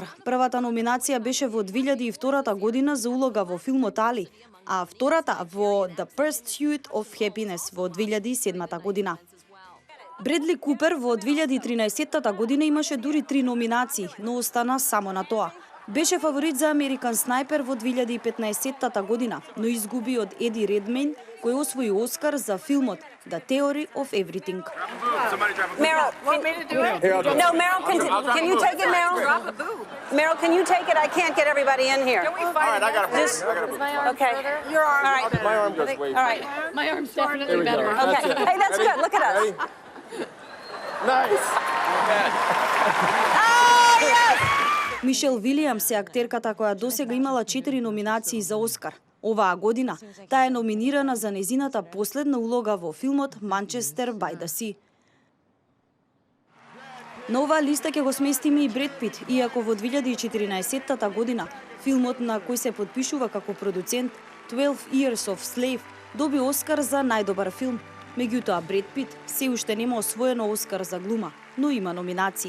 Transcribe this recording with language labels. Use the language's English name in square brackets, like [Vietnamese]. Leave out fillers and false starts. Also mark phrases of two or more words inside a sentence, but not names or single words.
[Macedonian] Првата номинација беше во 2002 година за улога во филмот Али, а втората во The Pursuit of Happiness во 2007 година. Бредли Купер во 2013 година имаше дури 3 номинации, но остана само на тоа. Беше фаворит за Американ Снайпер во 2015 година, но изгуби од Еди Редмейн, кој освои Оскар за филмот The Theory of Everything. [English] Meryl, no, Meryl, can you take it, Meryl? Meryl, can you take it? I can't get everybody in here. Can we fight? All right, I got a This, okay. Your arm. All right. My arm goes way. All right. My arm's definitely better. Okay. Hey, that's good. Look at us. Nice. Oh, yes! [Macedonian] Мишел Вилијамс е актерката која досега имала 4 номинации за Оскар. Оваа година таа е номинирана за незината последна улога во филмот Манчестер by the Sea. На оваа листа ќе го сместиме и Бред Пит, иако во 2014 година филмот на кој се подпишува како продуцент 12 Years of Slave доби Оскар за најдобар филм. Меѓутоа Бред Пит се уште нема освоено Оскар за глума, но има номинации.